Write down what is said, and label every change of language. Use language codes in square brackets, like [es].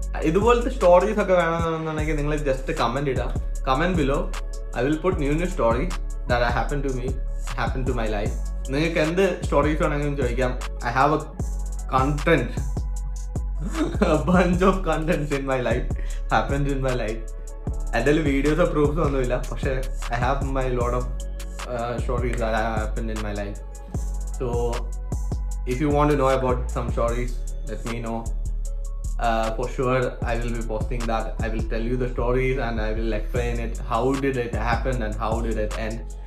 [ml] ഇതുപോലത്തെ സ്റ്റോറീസ് ഒക്കെ വേണമെന്നുണ്ടെങ്കിൽ നിങ്ങൾ ജസ്റ്റ് കമന്റ് ഇടാം. [en] Comment below. I will put new stories that happen to me, happen to my life. [ml] നിങ്ങൾക്ക് എന്ത് സ്റ്റോറീസ് വേണമെങ്കിലും ചോദിക്കാം. [en] I have a content, a bunch of contents in my life, happens in my life. [ml] എൻ്റെ വീഡിയോസോ പ്രൂഫ്സോ ഒന്നുമില്ല, പക്ഷേ [en] I have my lot of stories that have happened in my life. So if you want to know about some stories, let me know. For sure I will be posting that. I will tell you the stories and I will explain it, how did it happen and how did it end.